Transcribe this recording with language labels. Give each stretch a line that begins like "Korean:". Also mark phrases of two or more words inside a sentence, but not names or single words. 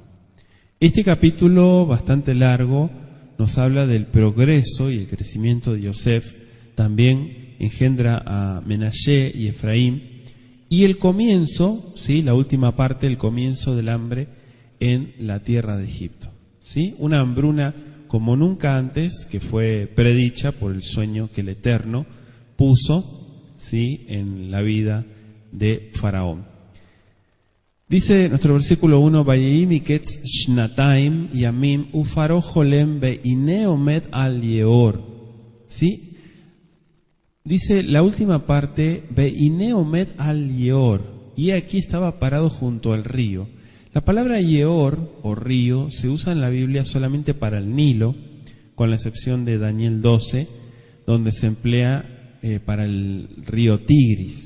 Spanish: Este capítulo bastante largo nos habla del progreso y el crecimiento de Yosef, también engendra a Menashe y Efraín, y el comienzo, ¿sí?, la última parte, el comienzo del hambre en la tierra de Egipto. ¿sí? Una hambruna como nunca antes, que fue predicha por el sueño que el Eterno puso, ¿sí?, en la vida de Faraón. Dice nuestro versículo 1,
Hebrew: ויהי מקץ שנתיים ימים ופרעה חולם והנה עומד על היאור.
Spanish: ¿Sí? Dice la última parte,
Hebrew: והנה עומד על היאור.
Spanish: Y aquí estaba parado junto al río. La palabra yeor o río se usa en la Biblia solamente para el Nilo, con la excepción de Daniel 12, donde se emplea para el río Tigris.